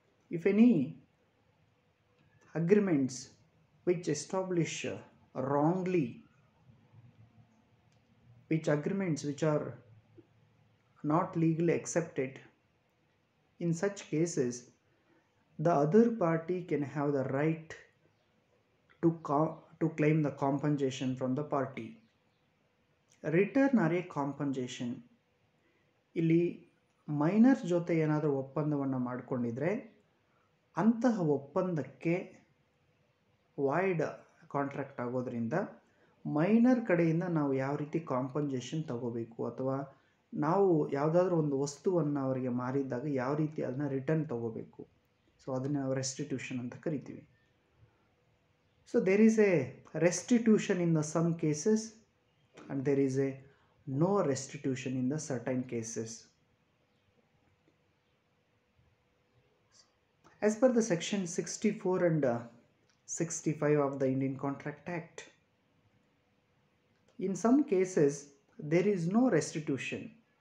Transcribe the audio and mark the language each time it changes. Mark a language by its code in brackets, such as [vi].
[en] If any agreements which establish wrongly, which agreements which are not legally accepted, in such cases the other party can have the right to claim the compensation from the party. Return or a compensation, [kn] ಇಲ್ಲಿ minor ಜೊತೆ ಏನಾದರೂ ಒಪ್ಪಂದವನ್ನು ಮಾಡಿಕೊಂಡಿದ್ರೆ ಅಂತಹ ಒಪ್ಪಂದಕ್ಕೆ void contract ಆಗೋದ್ರಿಂದ minor ಕಡೆಯಿಂದ ನಾವು ಯಾವ ರೀತಿ ಕಾಂಪನ್ಸೇಷನ್ ತಗೋಬೇಕು, ಅಥವಾ ನಾವು ಯಾವುದಾದ್ರೂ ಒಂದು ವಸ್ತುವನ್ನು ಅವರಿಗೆ ಮಾರಿದ್ದಾಗ ಯಾವ ರೀತಿ ಅದನ್ನ ರಿಟರ್ನ್ ತಗೋಬೇಕು, ಸೊ ಅದನ್ನು ನಾವು ರೆಸ್ಟಿಟ್ಯೂಷನ್ ಅಂತ ಕರಿತೀವಿ. [en] So there is a restitution in the some cases and there is a no restitution in the certain cases. As per the section 64 and 65 of the Indian Contract Act, in some cases there is no restitution.